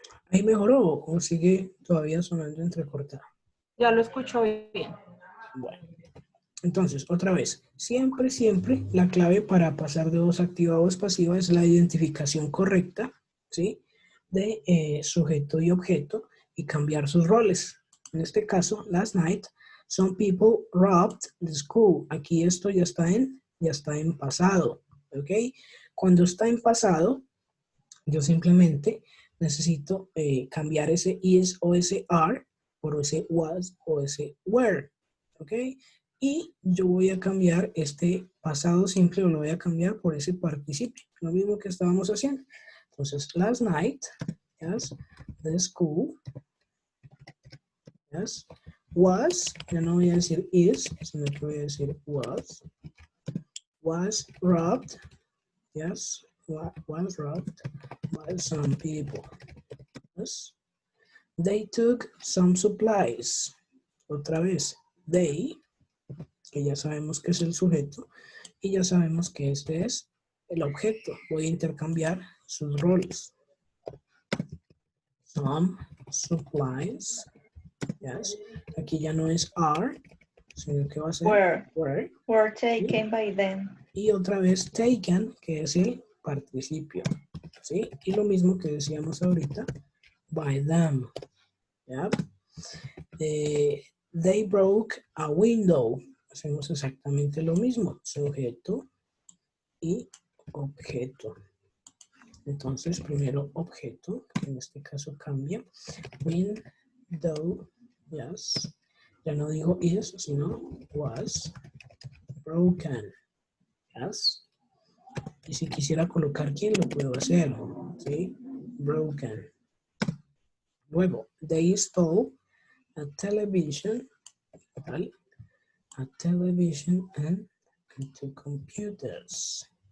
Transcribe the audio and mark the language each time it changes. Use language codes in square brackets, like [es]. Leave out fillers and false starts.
[es] ¿Ahí mejoró o sigue todavía sonando entrecortado? Ya lo escucho bien. Bueno, entonces, otra vez, siempre, siempre la clave para pasar de voz activa a voz pasiva es la identificación correcta, ¿sí? De sujeto y objeto y cambiar sus roles. En este caso, [en] last night, some people robbed the school. [es] Aquí esto ya está en pasado, ¿ok? Cuando está en pasado, yo simplemente necesito cambiar ese is o ese are por ese was o ese were, ¿ok? Y yo voy a cambiar este pasado simple, o lo voy a cambiar por ese participio, lo mismo que estábamos haciendo. Entonces, [en] last night, yes, the school, yes, was, [es] ya no voy a decir [en] is, sino que voy a decir was robbed, yes, was robbed by some people. Yes. They took some supplies. [es] Otra vez, they, que ya sabemos que es el sujeto, y ya sabemos que este es el objeto. Voy a intercambiar sus roles. [en] Some supplies. Yes. [es] Aquí ya no es are, sino que va a ser [en] Were taken by them. [es] Y otra vez taken, que es el participio. ¿Sí? Y lo mismo que decíamos ahorita, [en] by them. [es] ¿Ya? [en] They broke a window. [es] Hacemos exactamente lo mismo. Sujeto y objeto. Entonces, primero objeto, que en este caso cambia. [en] Window, yes. [es] Ya no digo is, sino [en] was broken. Yes. [es] Y si quisiera colocar quién, lo puedo hacer. ¿Sí? Broken. Luego, [en] they stole a television, a television and two computers.